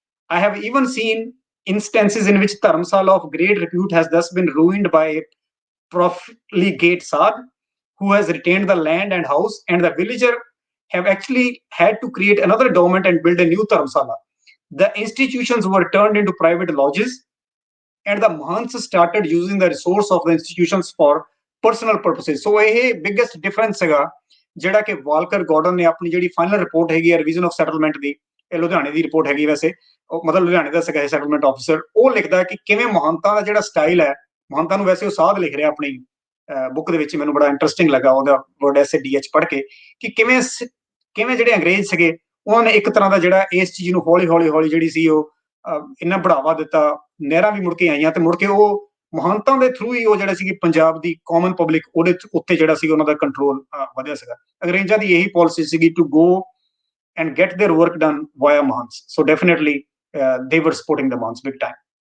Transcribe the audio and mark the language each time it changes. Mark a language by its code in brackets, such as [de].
[en] I have even seen instances in which dharamsala of great repute has thus been ruined by a profligate Saad who has retained the land and house, and the villager have actually had to create another endowment and build a new dharamsala. The institutions were turned into private lodges, and the Mahants started using the resource of the institutions for personal purposes. [pa] So ਇਹ [en] biggest difference [pa] ਹੈਗਾ ਜਿਹੜਾ ਕਿ ਵਾਲਕਰ garden ਨੇ ਆਪਣੀ ਜਿਹੜੀ final report ਹੈਗੀ ਹੈ revision of settlement ਦੀ, ਇਹ ਲੁਧਿਆਣੇ ਦੀ ਰਿਪੋਰਟ ਹੈਗੀ ਵੈਸੇ, ਮਤਲਬ ਲੁਧਿਆਣੇ ਦਾ ਸੀਗਾ ਸੈਟਲਮੈਂਟ ਆਫੀਸਰ, ਉਹ ਲਿਖਦਾ ਕਿ ਕਿਵੇਂ ਮਹੰਤਾਂ ਦਾ ਜਿਹੜਾ ਸਟਾਈਲ ਹੈ, ਮਹੰਤਾਂ ਨੂੰ ਵੈਸੇ ਉਹ ਸਾਧ ਲਿਖ ਰਿਹਾ ਆਪਣੀ ਬੁੱਕ ਦੇ ਵਿੱਚ, ਮੈਨੂੰ ਬੜਾ ਇੰਟਰਸਟਿੰਗ ਲੱਗਾ ਉਹਦਾ ਵਰਡ SADH ਪੜ੍ਹ ਕੇ, ਕਿ ਕਿਵੇਂ ਜਿਹੜੇ ਅੰਗਰੇਜ਼ ਸੀਗੇ ਉਹਨਾਂ ਨੇ ਇੱਕ ਤਰ੍ਹਾਂ ਦਾ ਜਿਹੜਾ ਇਸ ਚੀਜ਼ ਨੂੰ ਹੌਲੀ ਜਿਹੜੀ ਸੀ ਉਹ ਇੰਨਾ ਬੜਾਵਾ ਦਿੱਤਾ, ਨਹਿਰਾਂ ਵੀ ਮੁੜ ਕੇ ਆਈਆਂ ਤੇ ਮੁੜ ਕੇ ਉਹ ਮਹੰਤਾਂ ਦੇ ਥਰੂ ਹੀ ਉਹ ਜਿਹੜਾ ਸੀ ਪੰਜਾਬ ਦੀ ਕਾਮਨ ਪਬਲਿਕ ਉਹਦੇ ਉੱਤੇ ਜਿਹੜਾ ਸੀ ਉਹਨਾਂ ਦਾ ਕੰਟਰੋਲ ਵਧਿਆ ਸੀਗਾ। ਅੰਗਰੇਜ਼ਾਂ ਦੀ ਇਹੀ ਪਾਲਿਸੀ ਸੀਗੀ [en] To go and get their work done via Mahants. So definitely they were supporting the Mahants big time.